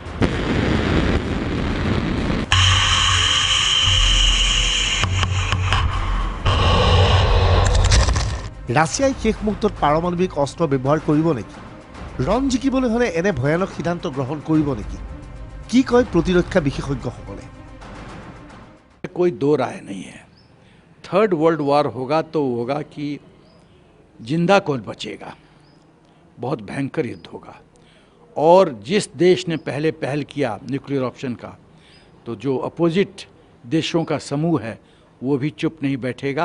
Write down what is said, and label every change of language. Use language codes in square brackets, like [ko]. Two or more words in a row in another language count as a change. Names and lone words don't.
[as] ৰাছিয়াই শেষ মুহূৰ্তত পাৰমাণৱিক অস্ত্ৰ ব্যৱহাৰ কৰিব নেকি? ৰণ জিকিবলৈ হ'লে এনে ভয়ানক সিদ্ধান্ত গ্ৰহণ কৰিব নেকি? কি কয় প্ৰতিৰক্ষা বিশেষজ্ঞসকলে? [hi] कोई दो राय नहीं है। [en] third world war [hi] होगा तो होगा कि जिंदा कौन बचेगा, बहुत भयंकर युद्ध होगा। और जिस देश ने पहले पहल किया [en] nuclear option [hi] का, तो जो अपोजिट देशों का समूह है वो भी चुप नहीं बैठेगा।